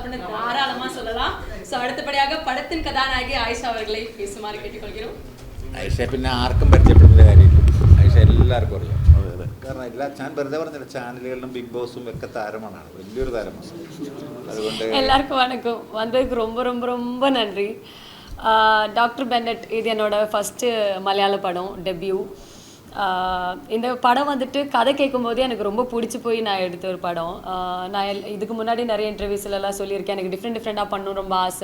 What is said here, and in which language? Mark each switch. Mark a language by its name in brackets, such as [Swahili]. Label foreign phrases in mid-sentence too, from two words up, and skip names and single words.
[Tamil] அப்படின்னு தாராளமாக சொல்லலாம். ஸோ அடுத்தபடியாக படத்தின் கதாநாயகி ஆயிஷா அவர்களை பேசுமாறு கேட்டுக்கொள்கிறோம். [Malayalam] ആയിഷ പിന്നെ ആർക്കും പരിചയപ്പെടുന്ന കാര്യമില്ല. ആയിഷ എല്ലാവർക്കും അറിയാം. കാരണം ഞാൻ വെറുതെ പറഞ്ഞില്ല, ചാനലുകളിലും ബിഗ് ബോസും ഒക്കെ താരമാണ്, വലിയൊരു താരമാണ്. അതുകൊണ്ട് [Tamil] எல்லாருக்கும் வணக்கம். வந்ததுக்கு ரொம்ப ரொம்ப ரொம்ப நன்றி. டாக்டர் பென்னட் இது என்னோட ஃபஸ்ட்டு மலையாள படம், டெபியூ. இந்த படம் வந்துட்டு கதை கேட்கும்போதே எனக்கு ரொம்ப பிடிச்சி போய் நான் எடுத்த ஒரு படம். நான் இதுக்கு முன்னாடி நிறைய இன்டர்வியூஸ்லலாம் சொல்லியிருக்கேன், எனக்கு டிஃப்ரெண்ட்டாக பண்ணணும் ரொம்ப ஆசை.